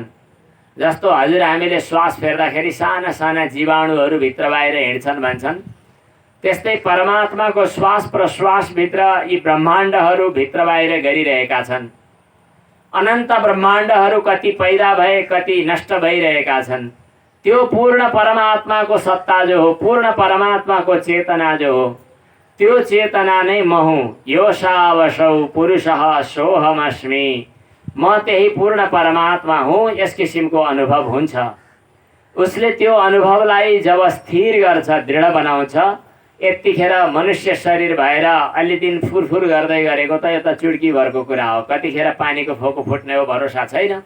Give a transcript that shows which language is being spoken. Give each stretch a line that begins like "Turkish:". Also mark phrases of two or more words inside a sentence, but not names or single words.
Nepali: जस्तो हजुर हामीले श्वास फेर्दाखेरि साना साना जीवाणुहरू भित्र बाहिर हिँड्छन् भन्छन्, त्यस्तै परमात्माको श्वास प्रश्वासभित्र यी ब्रह्माण्डहरू भित्र बाहिर गरिरहेका छन्। अनन्त ब्रह्माण्डहरू कति पैदा भए कति नष्ट भइरहेका छन्। त्यो पूर्ण परमात्माको सत्ता जो हो, पूर्ण परमात्माको चेतना जो हो, त्यो चेतना नै म हुँ।
Sanskrit: योशावशौ पुरुषः सोऽहमस्मि।
Nepali: म त्यही पूर्ण परमात्मा हुँ। यस किसिमको अनुभव हुन्छ। उसले त्यो अनुभवलाई जब स्थिर गर्छ, दृढ बनाउँछ, यतिखेर मनुष्य शरीर भएर अलि दिन फुरफुर गर्दै गरेको त यो त चुड्की भरको कुरा हो। कतिखेर पानीको फोको फुट्ने हो, भरोसा छैन।